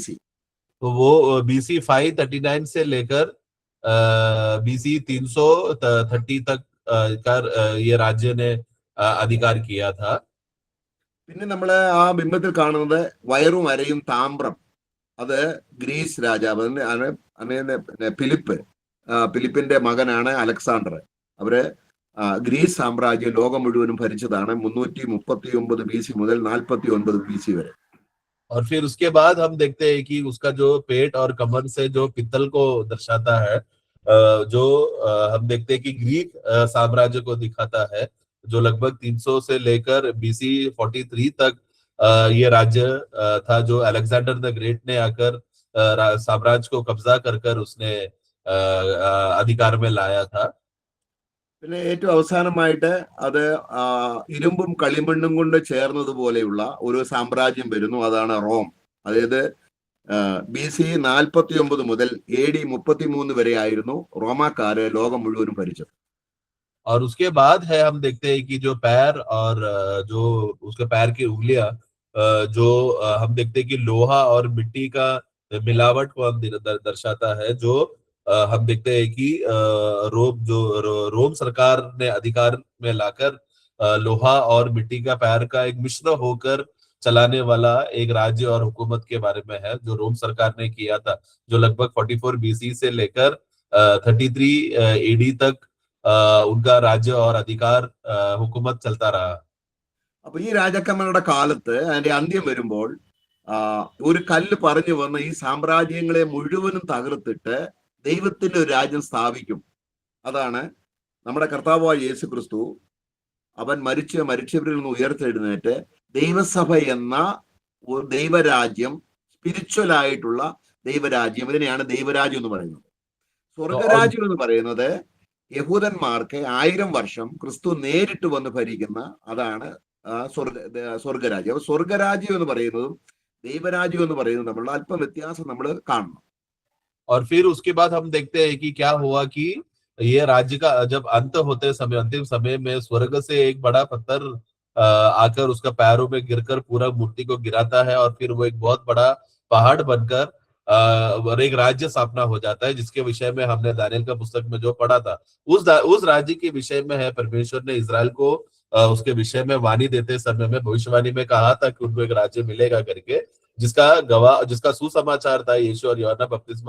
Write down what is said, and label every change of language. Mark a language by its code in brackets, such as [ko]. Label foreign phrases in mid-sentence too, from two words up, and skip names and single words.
[hi] तो वो BC 539 से लेकर BC 330 तक का ये राज्य ने अधिकार किया था. [ml] പിന്നെ നമ്മള് ആ ബിംബത്തിൽ കാണുന്നത് വയറും അരയും താമ്രം. അത് ഗ്രീസ് രാജാവ് ഫിലിപ്പിന്റെ മകനാണ് അലക്സാണ്ടർ. അവര് ഗ്രീസ് സാമ്രാജ്യം ലോകം മുഴുവനും ഭരിച്ചതാണ് 339 BC മുതൽ 49 BC വരെ. [hi] और फिर उसके बाद हम देखते हैं कि उसका जो पेट और कमर से जो पित्तल को दर्शाता है, जो हम देखते हैं कि ग्रीक साम्राज्य को दिखाता है, जो लगभग 300 से लेकर BC 43 तक ये राज्य था, जो अलेक्जेंडर द ग्रेट ने आकर साम्राज्य को कब्जा कर उसने अधिकार में लाया था. [ml] പിന്നെ ഏറ്റവും അവസാനമായിട്ട് അത് ഇരുമ്പും കളിമണ്ണും കൊണ്ട് ചേർന്നതുപോലെയുള്ള ഒരു സാമ്രാജ്യം വരുന്നു. അതാണ് റോം. അതായത് BC 49 മുതൽ AD 33 വരെ ആയിരുന്നു റോമാക്കാര് ലോകം മുഴുവനും ഭരിച്ചത്. [hi] और उसके बाद है हम देखते हैं कि जो पैर और जो उसके पैर की उंगलियां, जो हम देखते हैं कि लोहा और मिट्टी का मिलावट को हम दर्शाता है, जो हम देखते हैं कि रोम सरकार ने अधिकार में लाकर लोहा और मिट्टी का पैर का एक मिश्र होकर चलाने वाला एक राज्य और हुकूमत के बारे में है, जो रोम सरकार ने किया था, जो लगभग 44 BC से लेकर 33 AD तक उनका राज्य और अधिकार हुकूमत चलता रहा. [ml] അപ്പൊ ഈ രാജാക്കന്മാരുടെ കാലത്ത് അതിന്റെ അന്ത്യം വരുമ്പോൾ ഒരു കല്ല് പറഞ്ഞു വന്ന ഈ സാമ്രാജ്യങ്ങളെ മുഴുവനും തകർത്തിട്ട് ദൈവത്തിന്റെ ഒരു രാജ്യം സ്ഥാപിക്കും. അതാണ് നമ്മുടെ കർത്താവായ യേശു ക്രിസ്തു. അവൻ മരിച്ചവരിൽ നിന്ന് ഉയർത്തെഴുന്നേറ്റ് ദൈവസഭ എന്ന ഒരു ദൈവരാജ്യം, സ്പിരിച്വൽ ആയിട്ടുള്ള ദൈവരാജ്യം, ഇതിനെയാണ് ദൈവരാജ്യം എന്ന് പറയുന്നത്. സ്വർഗരാജ്യം എന്ന് പറയുന്നത് യഹൂദന്മാർക്ക് 1000 വർഷം ക്രിസ്തു നേരിട്ട് വന്ന് ഭരിക്കുന്ന അതാണ് സ്വർഗരാജ്യം. അപ്പൊ സ്വർഗരാജ്യം എന്ന് പറയുന്നതും ദൈവരാജ്യം എന്ന് പറയുന്നതും തമ്മിലുള്ള അല്പം വ്യത്യാസം നമ്മൾ കാണണം. [hi] और फिर उसके बाद हम देखते हैं कि क्या हुआ कि ये राज्य का जब अंतिम समय में स्वर्ग से एक बड़ा पत्थर आकर उसका पैरों में गिरकर पूरा मूर्ति को गिराता है, और फिर वो एक बहुत बड़ा पहाड़ बनकर और एक राज्य स्थापना हो जाता है, जिसके विषय में हमने दानियल का पुस्तक में जो पढ़ा था, उस राज्य के विषय में है परमेश्वर ने इजराइल को उसके विषय में वाणी देते समय में भविष्यवाणी में कहा था कि उनको एक राज्य मिलेगा करके, जिसका सुसमाचार था यीशु और यूहन्ना बपतिस्मा.